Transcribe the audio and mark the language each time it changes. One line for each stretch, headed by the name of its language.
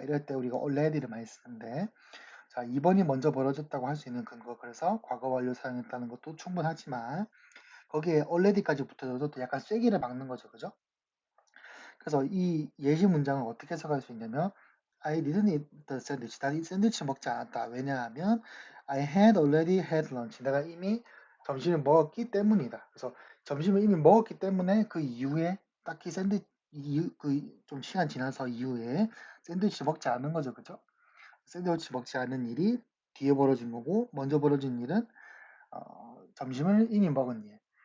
Korean: 이럴 때 우리가 already를 많이 쓰는데 자, 2번이 먼저 벌어졌다고 할 수 있는 근거. 그래서 과거 완료 사용했다는 것도 충분하지만 거기에 already까지 붙어줘도 또 약간 쐐기를 박는 거죠. 그죠? 그래서 이 예시 문장을 어떻게 해석할 수 있냐면
English: I didn't eat the sandwich.
Korean: 난 이 샌드위치 먹지 않았다. 왜냐하면
English: I had already had lunch.
Korean: 내가 이미 점심을 먹었기 때문이다. 그래서 점심을 이미 먹었기 때문에 그 이후에 딱히 샌드위치 그좀 시간 지나서 이후에 샌드위치 먹지 않은 거죠. 그죠? 샌드위치 먹지 않은 일이 뒤에 벌어진 거고 먼저 벌어진 일은 점심을 이미 먹은 일.